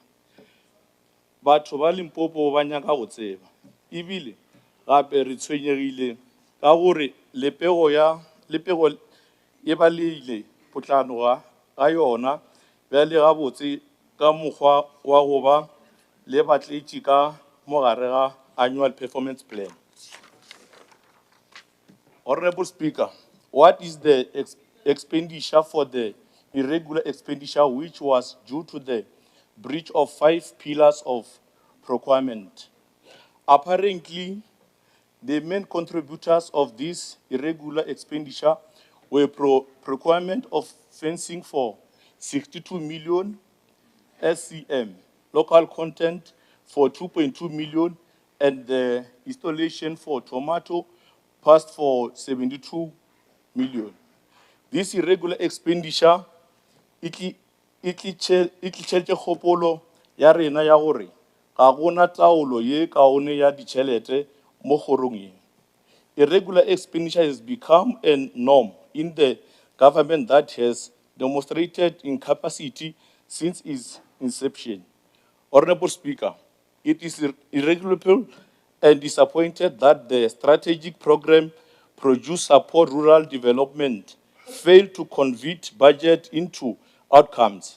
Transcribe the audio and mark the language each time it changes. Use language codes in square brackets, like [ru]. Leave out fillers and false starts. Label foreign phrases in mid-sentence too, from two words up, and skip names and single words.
[nso] Batho ba Limpopo ba nyaka go tseba. Ebile gape re tshwenyegile ka gore lepego e baleile potlano ga yona bjale gabotse ka mokgwa wa go ba le batletši ka mogare ga [en] annual performance plan. Honorable Speaker, what is the expenditure for the irregular expenditure which was due to the breach of 5 pillars of procurement? Apparently, the main contributors of this irregular expenditure were procurement of fencing for 62 million SCM, local content for 2.2 million, and the installation for tomato passed for 72 million. This irregular expenditure, it [nso] tšhelete kgopolo ya rena ya gore ga gona taolo ye kaone ya ditšhelete mo kgorong ye. [en] Irregular expenditure has become a norm in the government that has demonstrated incapacity since its inception. Honorable Speaker, it is irregular and disappointed that the strategic program Produce Support Rural Development failed to convert budget into outcomes.